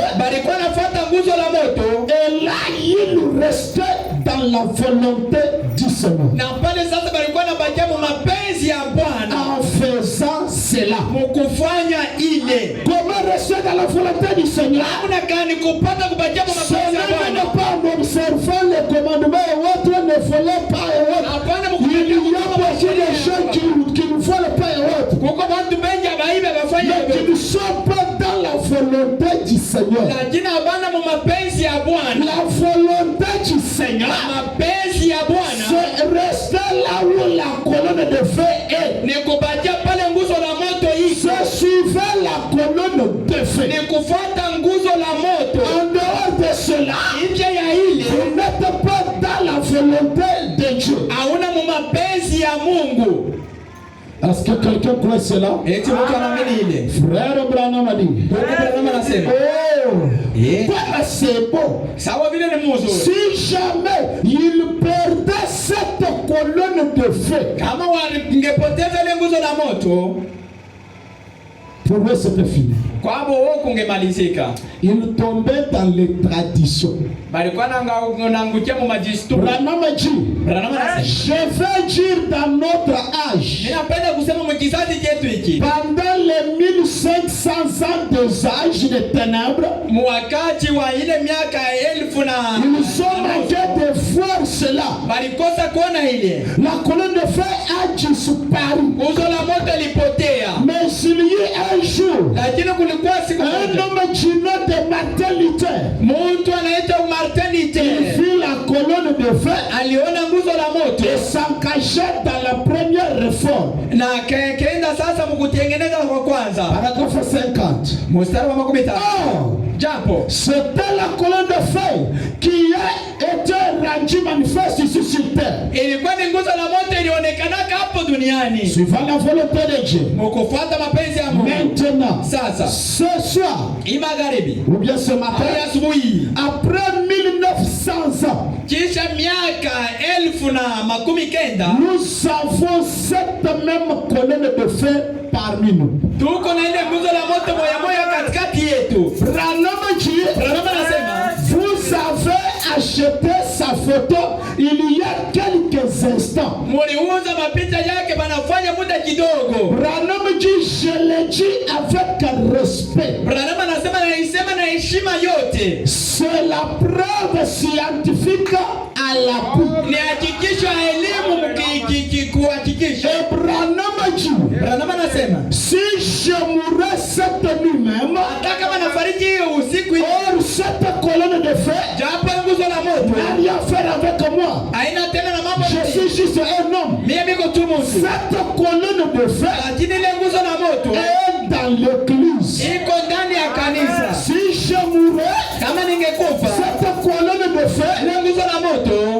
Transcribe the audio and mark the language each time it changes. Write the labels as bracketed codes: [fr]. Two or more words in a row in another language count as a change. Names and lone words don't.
[sw] balikuwa nafuata nguzo la moto [fr] et là il restait dans la volonté du Seigneur. [sw] na pale sasa balikuwa nabakia mu mapenzi ya Bwana [fr] En faisant cela, [sw] mukufanya ile. [fr] comment rester dans la volonté du Seigneur? [sw] Hamna gani kupata kubakia mu [fr] Ce [sw] mapenzi ya [fr] n'est [sw] Bwana. [fr] pas en observant les commandements et autres, ne volez pas et autres. [sw] Hapana [fr] Il y a [sw] mkubakia [fr] beaucoup de gens qui ne volent pas et autres. [sw] kuko watu wengi abaibe bafanya [fr] Mais qui [sw] hivyo. [fr] ne sont pas dans la volonté du Seigneur. [sw] Lakini hapana mu mapenzi ya Bwana. [fr] La volonté du Seigneur, [sw] Mapenzi ya Bwana [fr] c'est rester là où la colonne de feu est. [sw] ni kubakia pale nguzo la moto iko. [fr] C'est suivre la colonne de feu. [sw] Ni kufuata nguzo la moto. [fr] En dehors de cela, [sw] Nje ya ile [fr] vous n'êtes pas dans la volonté de Dieu. [sw] hauna mu mapenzi ya Mungu. [fr] Est-ce que quelqu'un croit cela? [sw] Eti mtu anaamini ile. [fr] Frère Branham a dit. [sw] Ndugu Branham anasema [fr] Voilà, c'est bon. [sw] sawa vile ni mzuri. [fr] Si jamais il perdait cette colonne de feu, [sw] Kama wangepoteza ile nguzo la moto, [fr] pour eux c'était fini. [sw] kwabo wao kungemalizika. [fr] Il tombait dans les traditions. [sw] Balikuwa nangukia mu majisturi. [fr] Branham a dit, [sw] Branham anasema [fr] je vais dire dans notre âge, [sw] ninapenda kusema mkizazi chetu hiki [fr] pendant les 1500 ans des âges de ténèbres, [sw] mwakati wa ile miaka 1000 na [fr] ils ont manqué de voir cela. [sw] balikosa kuona ile [fr] La colonne de feu a disparu. [sw] nguzo la moto lipotea. [fr] Mais il y a un jour, jour, [sw] lakini kulikuwa siku [fr] un [sw] moja [fr] homme du nom de Martin Luther, [sw] mtu anaitwa Martin [fr] il [sw] Luther [fr] vit la colonne de feu [sw] aliona nguzo la moto [fr] et s'engagea dans la première réforme. [sw] na kaenda sasa mkutengeneza kwa kwanza. [fr] Paragraphe 50. [sw] Mstari wa 15. [fr] Or, [sw] Japo [fr] c'était la colonne de feu qui a été rendue manifeste ici sur terre. [sw] ilikuwa ni nguzo la moto ilionekanaka hapo duniani [fr] Suivant la volonté de Dieu. [sw] mkufuata mapenzi ya Mungu. [fr] Maintenant, [sw] Sasa [fr] ce soir, [sw] magharibi [fr] ou bien ce au matin, [sw] asubuhi, [fr] après 1900 ans, [sw] kisha miaka 1900 [fr] nous avons cette même colonne de feu parmi nous. [sw] tuko na ile nguzo la moto moya moya katikati yetu. [fr] Branham dit, [sw] Branham anasema [fr] vous avez acheté sa photo il y a quelques instants. [sw] muliuza mapicha yake banafanya muda kidogo. [fr] Branham dit, je le dis avec respect. [sw] Branham anasema naisema na heshima yote, [fr] C'est la preuve scientifique à l'appui. [sw] ni hakikisho ya elimu kuhakikisha. [fr] Et Branham dit, [sw] Branham anasema [fr] si je mourrais cette nuit même, [sw] hata kama nafariki hiyo usiku hiyo, [fr] or cette colonne de feu [sw] japo nguzo la moto [fr] n'a rien à faire avec moi. [sw] haina tena na mambo [fr] Je suis juste un homme. [sw] mimi niko tu mtu, [fr] Cette colonne de feu [sw] lakini ile nguzo la moto [fr] est dans l'église. [sw] iko ndani ya kanisa. [fr] Si je mourrais, [sw] Kama ningekufa [fr] cette colonne de feu, [sw] ile nguzo la moto,